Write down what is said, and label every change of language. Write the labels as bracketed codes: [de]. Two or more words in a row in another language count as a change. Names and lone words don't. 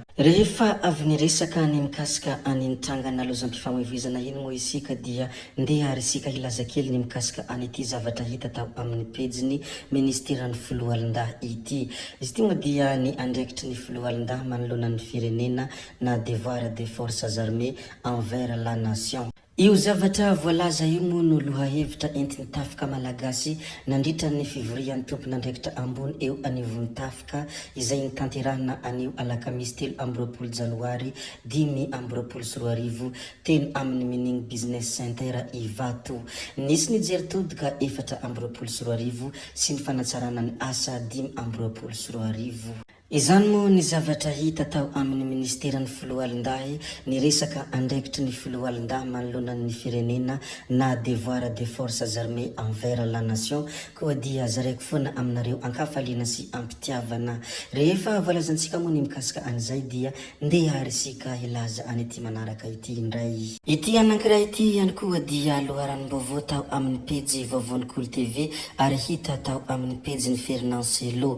[mg] Rehefa avy niresaka ny mikasika an'iny tranga nalozam-pifamoivoizana iny moa isika dia ndeha ary isika hilaza kely ny mikasika an'ity zavatra hita tao amin'ny pejiny ministeran'ny Filohalindahy ity. Izy ity moa dia ny andraikitry ny Filohalindahy manoloana ny firenena na [fr] devoir des forces armées envers la nation. [mg] Io zavatra voalaza io moa no lohahevitra entiny tafika malagasy nandritra ny fivorian'ny tompon'andraikitra ambony eo anivon'ny tafika izay nitanterahana anio alakamisy 3 janoary 2024 teny amin'ny mininy [en] business center [mg] Ivato. Nisy nijery todika 4 sy ny fanatsarana ny asa 5 izany moa ny zavatra hita tao amin'ny ministeran'ny filohalondahy ny resaka andraikitry ny filohalondahy manoloanan'ny firenena na [fr] devoir de forces armées envers la nation [mg] koa dia zaraiky foana aminareo ankafaliana sy ampitiavana. Rehefa voalazantsika moa ny mikasika an'izay dia ndeha resika hilaza any ity manaraka ity indray. Ity anankiray ity ihany koa dia loharanom-baovao tao amin'ny pejy vaovaon'ny Cool TV ary hita tao amin'ny pejy ny Fernance Lo.